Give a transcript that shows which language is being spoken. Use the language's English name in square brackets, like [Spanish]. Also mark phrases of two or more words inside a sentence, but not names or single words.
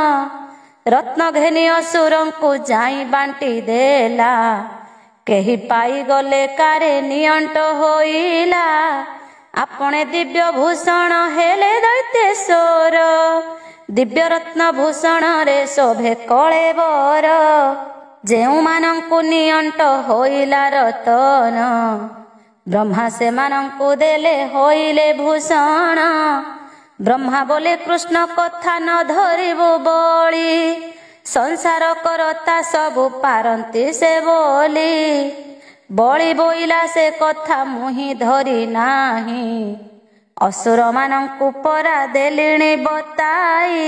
[Odia] ରତ୍ନ ଘେନି ଅସୁରଙ୍କୁ ଯାଇ ବାଣ୍ଟି ଦେଲା, କେହି ପାଇଗଲେ କାରେ ନିଅଣ୍ଟ ହୋଇଲା, ଆପणे ଦିବ୍ୟ ଭୂଷଣ ହେଲେ ଦୈତ୍ୟେଶ୍ୱର, ଦିବ୍ୟ ରତ୍ନ ଭୂଷଣରେ ଶୋଭେ କଳେବର, ଯେଉଁମାନଙ୍କୁ ନିଅଣ୍ଟ ହୋଇଲା ରତନ, ବ୍ରହ୍ମା ସେମାନଙ୍କୁ ଦେଲେ ହୋଇଲେ ଭୂଷଣ। ବ୍ରହ୍ମା ବୋଲେ କୃଷ୍ଣ କଥା ନ ଧରିବୁ ବଳି, ସଂସାର କରତା ସବୁ ପାରନ୍ତି ସେ ବୋଲି। ବଳି ବୋଇଲା ସେ କଥା ମୁହିଁ ଧରି ନାହିଁ, ଅସୁର ମାନଙ୍କୁ ପରା ଦେଲିଣି ବତାଇ।